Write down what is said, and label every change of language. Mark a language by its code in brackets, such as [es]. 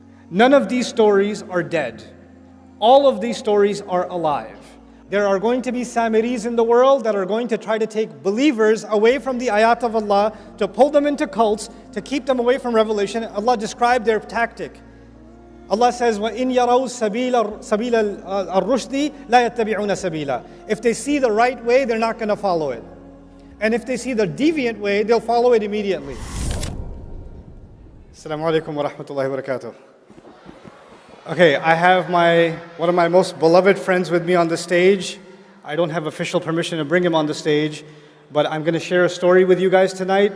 [en] None of these stories are dead. All of these stories are alive. There are going to be Samiris in the world that are going to try to take believers away from the ayat of Allah, to pull them into cults, to keep them away from revelation. Allah described their tactic. Allah says, [ar] وَإِنْ يَرَوْا سَبِيلَ الرُّشْدِ لَا يَتَّبِعُونَ سَبِيلًا. [en] If they see the right way, they're not going to follow it. And if they see the deviant way, they'll follow it immediately. Assalamu alaikum wa rahmatullahi wa barakatuh. Okay, I have one of my most beloved friends with me on the stage. I don't have official permission to bring him on the stage, but I'm going to share a story with you guys tonight.